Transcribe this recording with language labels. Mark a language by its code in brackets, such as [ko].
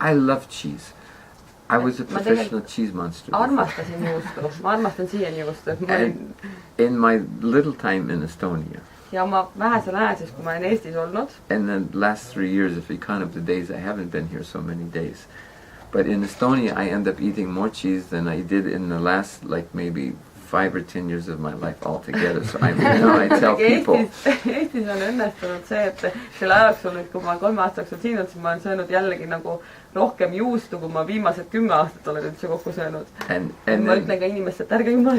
[en] I love cheese. I was a professional cheese monster. [et] Armastasin juustu. Ma armastan siiani juustu. [en] In my little time in Estonia. [et] Ja oma vähesel ajal siis, kui ma olen Eestis olnud. [en] And the last 3 years, if you count up the days, I haven't been here so many days. But in Estonia, I end up eating more cheese than I did in the last, like maybe 5 or 10 years of my life altogether. So I tell people. [et] Eestis on õnnestunud see, et selle ajaks nüüd, kui ma 3 aastaks siin olnud, siis ma olen söönud jällegi nagu rohkem juustu, kui ma viimased 10 aastat olen üldse kokku söönud. Ma ütlen ka inimest, et ärge jumala.